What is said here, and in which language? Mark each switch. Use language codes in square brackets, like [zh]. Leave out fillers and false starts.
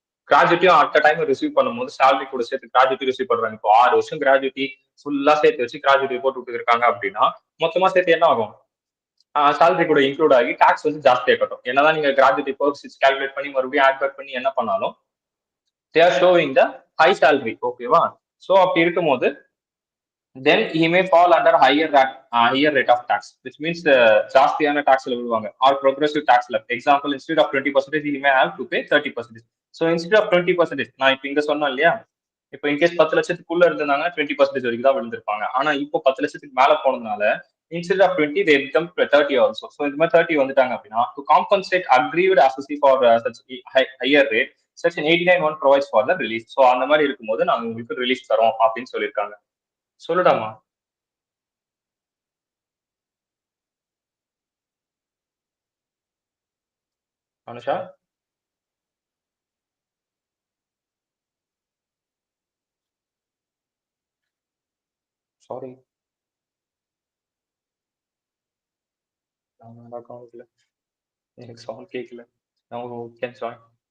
[ta] கிராஜுவிட்டியும் at time receive பண்ணும்போது salary கூட சேர்த்து கிராஜுவிட்டி ரிசீவ் பண்றாங்க. இப்போ 6 வருஷம் கிராஜுவிட்டி ஃபுல்லா சேர்த்து வச்சு கிராஜுவிட்டி போட்டு விட்டுருக்காங்க அப்படின்னா மொத்தமா சேர்த்து என்ன ஆகும்? சேலரி கூட இன்க்ளூட் ஆகி டாக்ஸ் வந்து ஜாஸ்தியா கட்டும். என்னதான் நீங்க கிராஜுவிட்டி பர்சன்டேஜ் கால்குலேட் பண்ணி மறுபடியும் ஆட் பேக் பண்ணி என்ன பண்ணாலும் [en] They are showing the high salary. [ta] ஓகேவா? சோ அப்படி இருக்கும்போது [en] then he may fall under higher rate of tax, which means [ta] ஜாஸ்தியான டாக்ஸ்ல விழுவாங்க or progressive taxல. [en] Example instead of 20% he may have to pay 30%. [ta] so instead of 20%, நான் இப்ப இங்க சொன்னேன் இல்லையா, இப்போ in case 10 லட்சத்துக்குள்ள இருந்தாங்க 20% வரைக்கும் தான் விழுந்திருப்பாங்க. ஆனா இப்போ 10 லட்சத்துக்கு மேல போனதுனால [en] instead of 20 they become 30 also. [ta] so இந்த மாதிரி 30 வந்துட்டாங்க அப்படின்னா [en] to compensate aggrieved assessee for such higher rate, section 89(1) provides for the release. [ta] so அந்த மாதிரி இருக்கும்போது நாங்க உங்களுக்கு ரிலீஸ் தரோம் அப்படின்னு சொல்லியிருக்காங்க. சொல்லுடாமா. அனுஷா, சாரி, நான் அக்கௌண்ட்ல எனக்கு சவுண்ட் கேட்கல. நான் கேன் ஜாயின்.